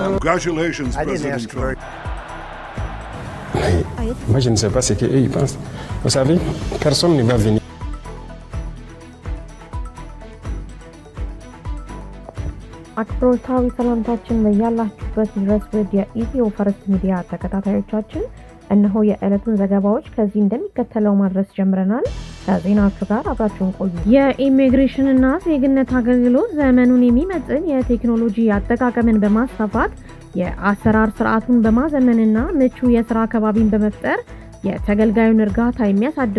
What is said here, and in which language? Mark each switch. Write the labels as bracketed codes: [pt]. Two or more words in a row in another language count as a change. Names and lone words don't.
[en] Congratulations, President Trump. [fr] Moi, je ne sais pas ce qu'eux ils pensent. Vous savez, personne ne va venir. [am] አክብሮታዊ ሰላምታችን በያላችሁበት ድረስ ወደ ኢትዮ ፈርስት ሚዲያ ተከታታዮቻችን እነሆ የዕለቱን ዘገባዎች ከዚህ እንደሚከተለው ማድረስ ጀምረናል። ከዜናዎቹ ጋር አብራችሁን ቆዩ። የኢሚግሬሽንና ዜግነት አገልግሎት ዘመኑን የሚመጥን የቴክኖሎጂ አጠቃቀምን በማስፋፋት የአሰራር ስርዓቱን በማዘመንና ምቹ የሥራ አካባቢን በመፍጠር የተገልጋዩን እርጋታ የሚያሳድጉ